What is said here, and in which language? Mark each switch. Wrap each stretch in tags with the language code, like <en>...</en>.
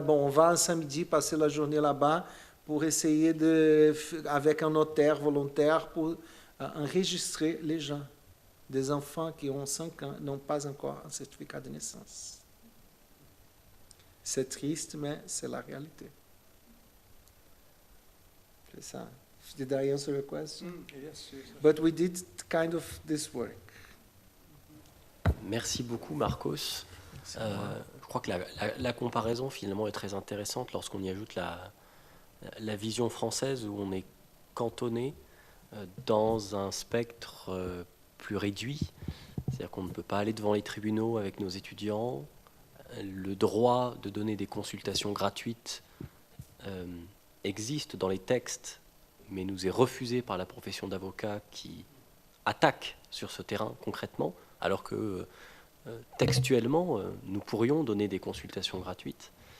<fr>Bon, on va un samedi passer la journée là-bas pour essayer avec un notaire volontaire pour enregistrer les gens. Des enfants qui ont 5 ans n'ont pas encore un certificat de naissance. C'est triste, mais c'est la réalité. C'est ça.</fr> <en>Did I answer your question? Yes, yes. But we did kind of this work.</en> <fr>Merci beaucoup, Marcos. Je crois que la comparaison, finalement, est très intéressante lorsqu'on y ajoute la vision française où on est cantonné dans un spectre plus réduit. C'est-à-dire qu'on ne peut pas aller devant les tribunaux avec nos étudiants. Le droit de donner des consultations gratuites existe dans les textes, mais nous est refusé par la profession d'avocat qui attaque sur ce terrain concrètement, alors que textuellement, nous pourrions donner des consultations gratuites.</fr>